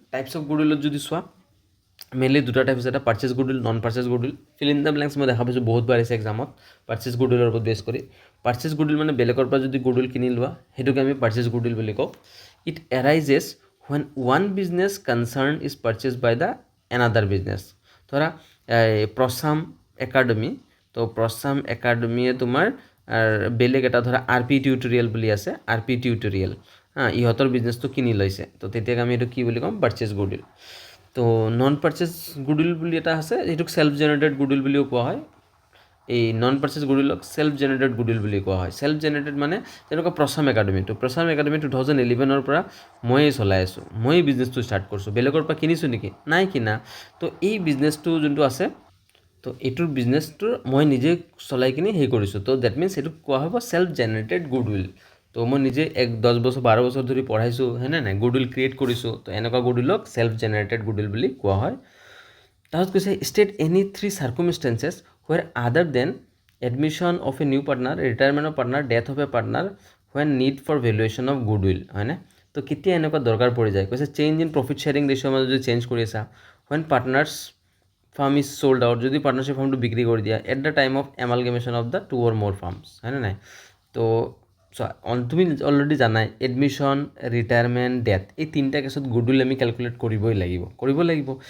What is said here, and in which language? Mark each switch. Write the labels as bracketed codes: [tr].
[as] Types of গুডউইলত যদি চোৱা mainly 2টা টাইপ আছে, এটা purchase goodwill, non purchase goodwill. [en] fill in the blanks [as] মই দেখা পাইছোঁ বহুত বাৰ আহিছে এক্সামত পাৰ্চেজ গুডউইলৰ ওপৰত বেছ কৰি। পাৰ্চেজ গুডউইল মানে বেলেগৰ পৰা যদি গুডউইল কিনি লোৱা, সেইটোকে আমি পাৰ্চেজ গুডউইল বুলি কওঁ। [en] It arises when one business concern is purchased by the another business। [as] ধৰা প্ৰচাম একাডেমি, তো প্ৰচাম একাডেমিয়ে তোমাৰ বেলেগ এটা ধৰা RP টিউটৰিয়েল বুলি আছে, RP টিউটৰিয়েল ইহঁতৰ বিজনেছটো কিনি লৈছে, তো তেতিয়াকে আমি এইটো কি বুলি ক'ম, পাৰ্চেজ গুডউইল। তো নন পাৰ্চেজ গুডউইল বুলি এটা আছে, সেইটোক ছেল্ফ জেনেৰেটেড গুডউইল বুলিও কোৱা হয়। এই non purchase গুডউইলক self generated goodwill বুলি কোৱা হয়। ছেল্ফ জেনেৰেটেড মানে যেনেকুৱা প্ৰচাম একাডেমি 2011 পৰা ময়েই চলাই আছোঁ, ময়েই বিজনেছটো ষ্টাৰ্ট কৰিছোঁ, বেলেগৰ পৰা কিনিছোঁ নেকি? নাই কিনা। তো এই বিজনেছটো যোনটো আছে, তো এইটোৰ বিজনেছটোৰ মই নিজে চলাই কিনি কৰিছোঁ, তো ডেট মিনছ এইটোক কোৱা হ'ব ছেল্ফ জেনেৰেটেড গুডউইল। তো মই নিজে 10 বছৰ 12 বছৰ ধৰি পঢ়াইছোঁ, হয়নে নাই, গুডউইল ক্ৰিয়েট কৰিছোঁ, তো এনেকুৱা গুডউইলক ছেল্ফ জেনেৰেটেড গুডউইল বুলি কোৱা হয়। তাৰপিছত কৈছে [en] state any 3 circumstances where other than admission of a new partner, retirement of partner, death of a partner, when need for valuation of goodwill, [as] হয়নে? তো কেতিয়া এনেকুৱা দৰকাৰ পৰি যায়, কৈছে চেঞ্জ ইন প্ৰফিট শ্বেয়াৰিং ৰেচিঅ'ৰ মাজত যদি চেঞ্জ কৰি আছা, [en] when partners firm is sold out, [as] যদি পাৰ্টনাৰশ্বিপ ফাৰ্মটো বিক্ৰী কৰি দিয়া, [en] at the time of amalgamation of the 2 or more firms, [as] হয়নে নাই? তো তুমি অলৰেডি জানাই এডমিশ্যন, ৰিটায়াৰমেণ্ট, ডেথ, এই 3টা কেছত গুডউইল আমি কেলকুলেট কৰিব লাগিব।